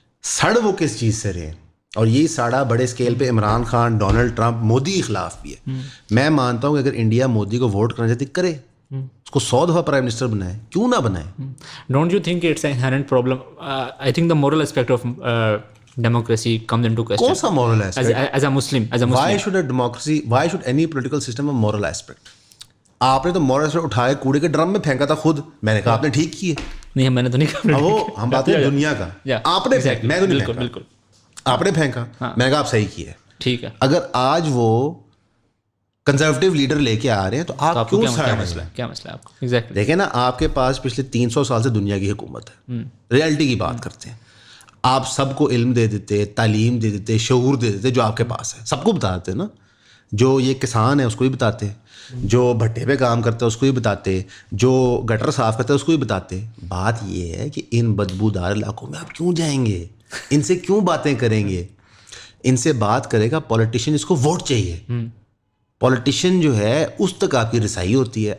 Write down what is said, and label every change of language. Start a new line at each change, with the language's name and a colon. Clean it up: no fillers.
Urdu: سڑ وہ کس چیز سے رہے ہیں, اور یہی ساڑا بڑے اسکیل پہ عمران خان, ڈونلڈ ٹرمپ, مودی کے خلاف بھی ہے. میں مانتا ہوں کہ اگر انڈیا مودی کو ووٹ کرنا چاہتی کرے, اس کو 100 دفعہ پرائم منسٹر بنائے, کیوں نہ بنائے.
English: Don't you think it's an inherent problem? I think the moral aspect of democracy comes into question.
Urdu: کون سا moral aspect?
English: As a Muslim. Why should a democracy, why should any political system have moral aspect?
Urdu: آپ نے تو moral aspect اٹھائے کوڑے کے drum میں پھینکا تھا خود, میں نے کہا آپ نے ٹھیک کیے. نہیں میں نے تو نہیں کہا. وہ ہم بات ہیں دنیا کا, آپ نے پھینکا, میں تو نہیں پھینکا. بالکل آپ نے پھینکا, میں نے کہا آپ صحیح کیے. ٹھیک ہے, اگر آج وہ کنزرویٹو لیڈر لے کے آ رہے ہیں تو آپ کیوں ساڑ مسئلہ ہے؟ کیا مسئلہ ہے آپ کو؟ ایگزیکٹلی. دیکھیں نا, آپ کے پاس پچھلے 300 سال سے دنیا کی حکومت ہے, ریئلٹی کی بات کرتے ہیں. آپ سب کو علم دے دیتے, تعلیم دے دیتے, شعور دے دیتے, جو آپ کے پاس ہے سب کو بتا دیتے نا. جو یہ کسان ہے اس کو بھی بتاتے, جو بھٹے پہ کام کرتا ہے اس کو بھی بتاتے, جو گٹر صاف کرتا ہے اس کو بھی بتاتے. بات یہ ہے کہ ان بدبودار علاقوں میں آپ کیوں جائیں گے, ان سے کیوں باتیں کریں گے. ان سے بات کرے گا پولیٹیشین, اس کو ووٹ چاہیے. پولیٹیشین جو ہے اس تک آپ کی رسائی ہوتی ہے.